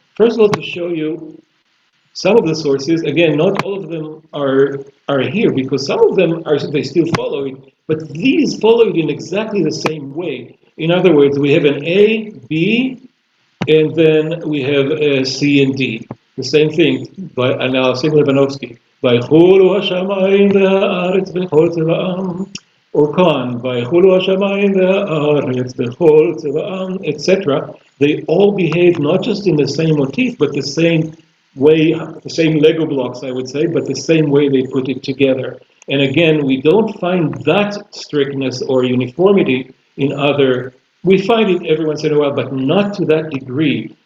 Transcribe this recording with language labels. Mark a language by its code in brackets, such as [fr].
[en] First of all, to show you some of the sources. Again, not all of them are here, because some of them they still follow it, but these follow it in exactly the same way. In other words, we have an A, B, and then we have a C and D. The same thing, but now Levanovsky. [he] ויחולו השמיים והארץ וכל צבאם, [en] or Khan, [he] ויחולו השמיים והארץ וכל צבאם, etc. [en] They all behave not just in the same motif, but the same way, the same Lego blocks, I would say, but the same way they put it together. And again, we don't find that strictness or uniformity in other, we find it every once in a while, but not to that degree.